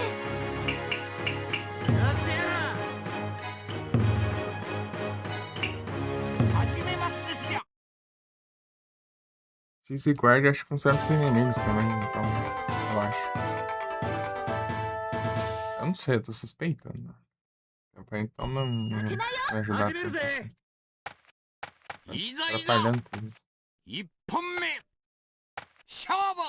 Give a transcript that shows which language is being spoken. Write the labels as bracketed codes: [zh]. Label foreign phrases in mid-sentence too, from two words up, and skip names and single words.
[ja] やってやら。始めますですよ。 [pt] Se esse guarda, acho que funciona pros inimigos também, então eu acho. Eu não sei, eu tô suspeitando. Então não vai ajudar [ja] 始める [pt] tanto [ja] ぜ [pt] assim.。 [ja] いざいざ [pt] Atrapalhando tudo. [ja] 一本目勝負